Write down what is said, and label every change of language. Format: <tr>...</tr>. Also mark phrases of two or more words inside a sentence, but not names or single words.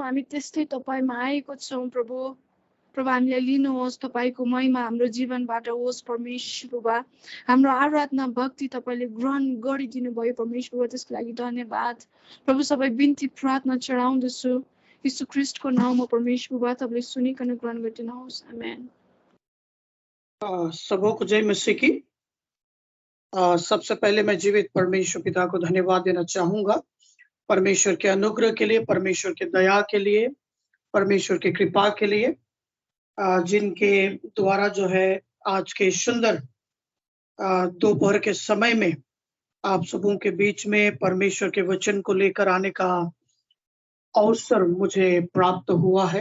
<ne>हामी त्यस्तै तपाईमा आएको छौँ प्रभु प्रभु हामीलाई लिनुहोस् तपाईको महिमा हाम्रो जीवनबाट होस् परमेश्वर बुबा हाम्रो आराधना भक्ति तपाईले ग्रहण गरिदिनु भयो परमेश्वर बुबा त्यसको लागि धन्यवाद प्रभु सबै बिन्ती प्रार्थना चढाउँदछु यीशु ख्रीष्टको नाममा परमेश्वर बुबा तपाईले सुनिकन ग्रहण गरिदिनुहोस् आमेन</ne> <hi>सबको जय मसीह की सबसे पहले मैं जीवित परमेश्वर पिता को धन्यवाद देना चाहूंगा परमेश्वर के अनुग्रह के लिए परमेश्वर के दया के लिए परमेश्वर की कृपा के लिए जिनके द्वारा जो है आज के सुंदर दोपहर के समय में आप सबों के बीच में परमेश्वर के वचन को लेकर आने का अवसर मुझे प्राप्त हुआ है।</hi>